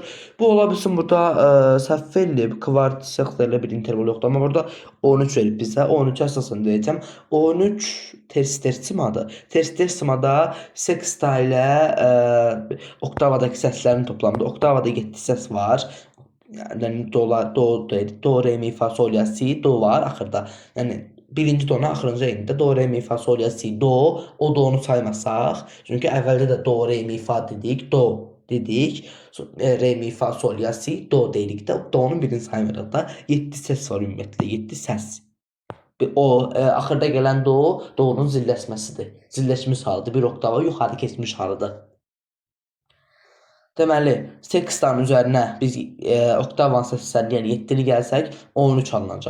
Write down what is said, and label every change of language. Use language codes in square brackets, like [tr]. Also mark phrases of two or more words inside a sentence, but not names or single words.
[az] Bu ola bilsin burada səhv eləyib. Kvartsekta ilə bir interval yoxdur. Amma burada 13 verib bizə. 13 əsasən deyəcəm. 13 tersimadır. Tersimada seksta ilə oktavadakı səslərin toplamıdır. Oktavada 7 səs var. Yəni do, re, mi, fa, sol, la, si, do var axırda. Yəni birinci tona axırıncı enində do, re, mi, fa, sol, la, si, do. O do'nu saymasaq. Çünki əvvəldə də do, re, mi, fa dedik, do dedik. Re, mi, fa, sol, la, si, do dedik də. Do'nun birini saymırıq da. 7 səs var ümumiyyətlə. 7 səs. O axırda gələn do, do'nun zilləşməsidir. Zilləşmiş halıdır. Bir oktava yuxarı keçmiş halıdır. Deməli, sekstanın üzərinə biz oktavan səslərini, yəni 7'ni gəlsək, 13 alınacaq.